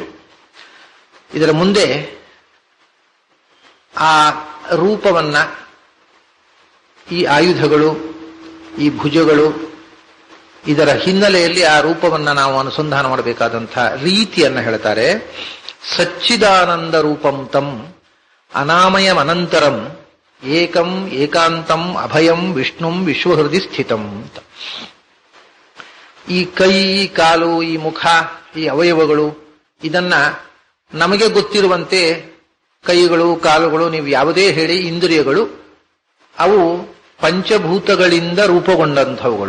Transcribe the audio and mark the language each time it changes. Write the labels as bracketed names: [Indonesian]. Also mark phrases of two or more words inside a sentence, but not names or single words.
[Kannada] ಇದರ ಮುಂದೆ ಆ ರೂಪವನ್ನ, ಈ ಆಯುಧಗಳು, ಈ ಭುಜಗಳು, ಇದರ ಹಿನ್ನೆಲೆಯಲ್ಲಿ ಆ ರೂಪವನ್ನ ನಾವು ಅನುಸಂಧಾನ ಮಾಡಬೇಕಾದಂಥ ರೀತಿಯನ್ನ ಹೇಳ್ತಾರೆ. [Sanskrit] ಸಚ್ಚಿದಾನಂದ ರೂಪಂ ತಂ ಅನಾಮಯಂ ಅನಂತರಂ ಏಕಂ ಏಕಾಂತಂ ಅಭಯಂ ವಿಷ್ಣುಂ ವಿಶ್ವಹೃದಯ ಸ್ಥಿತಂ ಅಂತ. [Kannada] ಈ ಕೈ, ಈ ಕಾಲು, ಈ ಮುಖ, ಈ ಅವಯವಗಳು, ಇದನ್ನ ನಮಗೆ ಗೊತ್ತಿರುವಂತೆ ಕೈಗಳು, ಕಾಲುಗಳು, ನೀವು ಯಾವುದೇ ಹೇಳಿ ಇಂದ್ರಿಯಗಳು, ಅವು ಪಂಚಭೂತಗಳಿಂದ ರೂಪುಗೊಂಡಂಥವುಗಳು.